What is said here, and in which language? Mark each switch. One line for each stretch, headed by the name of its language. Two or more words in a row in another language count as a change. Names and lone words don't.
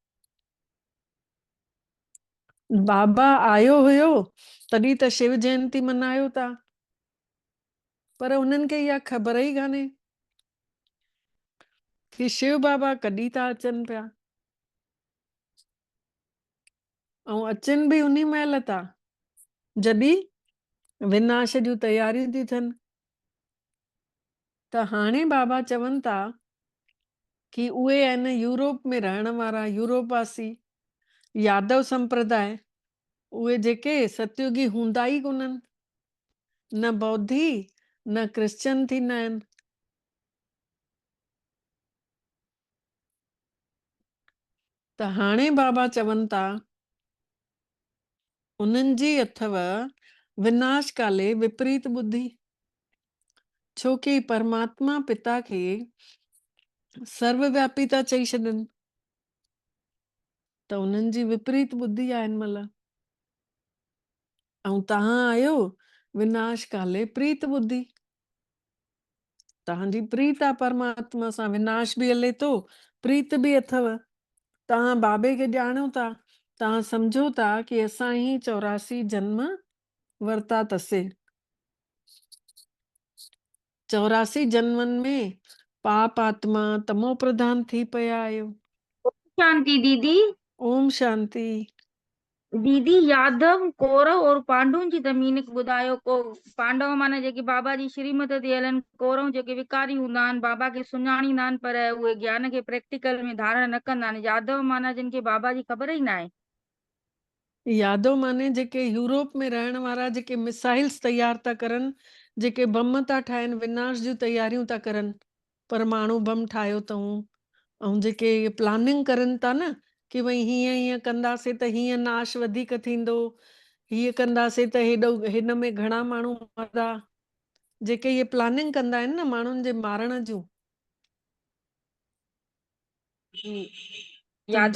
Sindhi: बाबा आयो हुयो तॾहिं त शिव जयंती मनायो था, पर उन्हनि खे इहा ख़बर ई कान्हे कि शिव बाबा कॾहिं था अचनि पिया, ऐं अचनि बि उन्ही महिल था जॾहिं विनाश जूं तयारियूं थी थियनि। त हाणे बाबा चवनि था कि उहे आहिनि यूरोप में रहण वारा यूरोप वासी, यादव संप्रदाय। उहे जेके सतयुगी हूंदा ई कोन्हनि, न बौद्धी न क्रिश्चन थींदा आहिनि। त हाणे बाबा चवनि था उन्हनि जी अथव विनाश काले विपरीत बुद्धि, छोकी परमात्मा पिता खे सर्वव्यापी था चई छॾनि, त उन्हनि जी विपरीत बुद्धि आहे हिन महिल। ऐं तव्हां आहियो विनाश काले प्रीत बुद्धि, तव्हांजी प्रीत आहे परमात्मा सां, विनाश बि हले थो, प्रीत बि अथव। तव्हां बाबे खे ॼाणो था, तव्हां सम्झो था कि असां ही 84 जन्म वरिता अथसीं। 84 जन्मनि में पाप आत्मा तमो प्रधान थी पिया आहियो। शांति दीदी। ओम शांति। दीदी यादव कौरव और पांडुनि जी त मीनिंग ॿुधायो। को पांडव माना जेके बाबा जी श्रीमत ते हलनि, कौरव जेके विकारी हूंदा आहिनि, बाबा खे सुञाणींदा आहिनि पर उहे ज्ञान खे प्रैक्टिकल में धारण न कंदा आहिनि। यादव माना जिन खे बाबा जी ख़बर ई न आहे। यादव माने जेके यूरोप में रहण वारा जेके मिसाइल्स तैयार था करनि, जेके बम था ठाहिनि, विनाश जूं तैयारियूं था करनि, परमाणु बम ठाहियो अथऊं, ऐं जेके प्लानिंग करनि था न कि भई हीअं हीअं कंदासीं त हीअं नाश वधीक थींदो, हीअं कंदासीं त हेॾो हिन में घणा माण्हू मरदा, जेके इहे प्लानिंग कंदा आहिनि न माण्हुनि जे मारण जूं, सम्झ